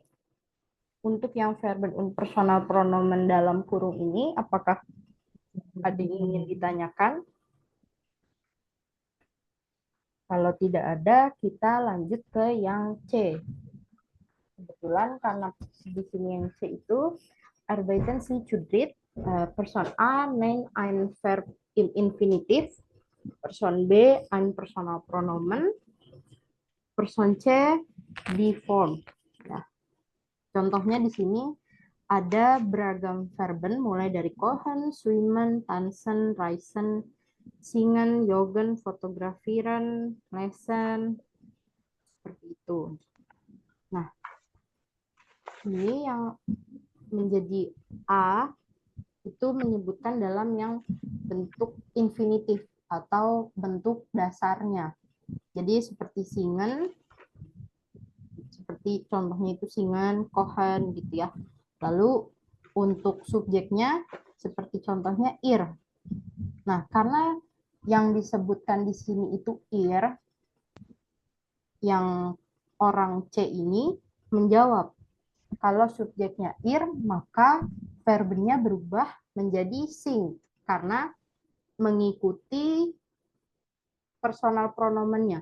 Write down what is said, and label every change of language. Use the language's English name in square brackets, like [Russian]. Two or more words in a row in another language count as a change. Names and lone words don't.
[Indonesian] Untuk yang [German] verben und personal pronomen [Indonesian] dalam kurung ini, apakah ada yang ingin ditanyakan? Kalau tidak ada, kita lanjut ke yang C. Kebetulan karena di sini yang C itu [German] arbeiten Sie zu dritt, Person A nennt ein Verb im Infinitiv, Person B ein personal pronomen, Person C die Form. [Indonesian] Ya. Contohnya di sini ada beragam verben mulai dari [German] kochen, swimmen, tanzen, reisen, singen, joggen, fotografieren, lesen, [Indonesian] seperti itu. Nah, ini yang menjadi A itu menyebutkan dalam yang bentuk infinitif atau bentuk dasarnya. Jadi seperti singen, seperti contohnya itu [German] singen, kochen [Indonesian] gitu ya. Lalu untuk subjeknya seperti contohnya ir. Nah, karena yang disebutkan di sini itu ir, yang orang C ini menjawab. Kalau subjeknya ir, maka verbennya berubah menjadi sing karena mengikuti personal pronomennya.